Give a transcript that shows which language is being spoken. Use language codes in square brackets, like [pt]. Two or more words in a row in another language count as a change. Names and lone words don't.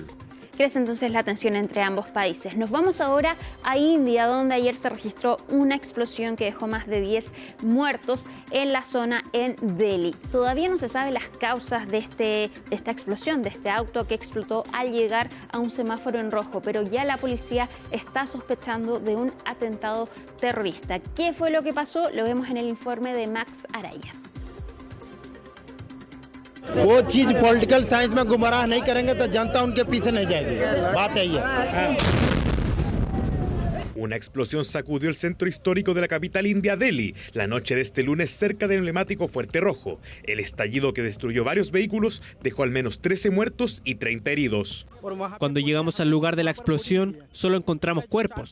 [es] Crece entonces la tensión entre ambos países. Nos vamos ahora a India, donde ayer se registró una explosión que dejó más de 10 muertos en la zona en Delhi. Todavía no se sabe las causas de esta explosión, de este auto que explotó al llegar a un semáforo en rojo, pero ya la policía está sospechando de un atentado terrorista. ¿Qué fue lo que pasó? Lo vemos en el informe de Max Araya. [hi] वो चीज [en] political science [hi] में गुमराह नहीं करेंगे तो जनता उनके पीछे नहीं जाएगी बात यही है। [es] Una explosión sacudió el centro histórico de la capital india, Delhi, la noche de este lunes cerca del emblemático Fuerte Rojo. El estallido, que destruyó varios vehículos, dejó al menos 13 muertos y 30 heridos. Cuando llegamos al lugar de la explosión, solo encontramos cuerpos.